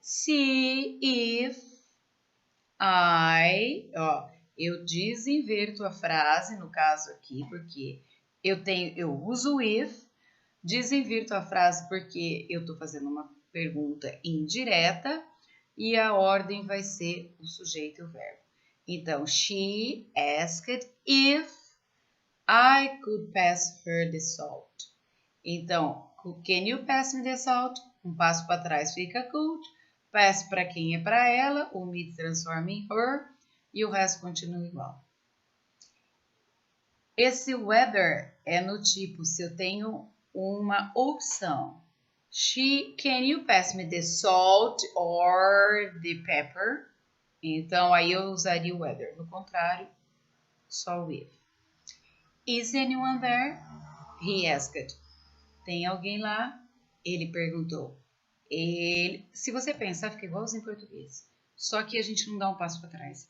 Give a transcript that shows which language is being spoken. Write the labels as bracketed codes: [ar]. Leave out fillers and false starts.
[pt] Se, if, I, ó, eu desinverto a frase, no caso aqui, porque eu uso if, desinverto a frase porque eu estou fazendo uma pergunta indireta e a ordem vai ser o sujeito e o verbo. Então, [en] she asked if I could pass her the salt. [pt] Então, [en] can you pass me the salt? [pt] Um passo para trás fica could. Pass para quem é para ela, o me transforma em her e o resto continua igual. Esse whether é no tipo, se eu tenho uma opção. [en] Can you pass me the salt or the pepper? [pt] Então, aí eu usaria o whether. No contrário, só o if. [en] Is anyone there? He asked. [pt] Tem alguém lá? Ele perguntou. Se você pensar, fica igualzinho em português. Só que a gente não dá um passo para trás.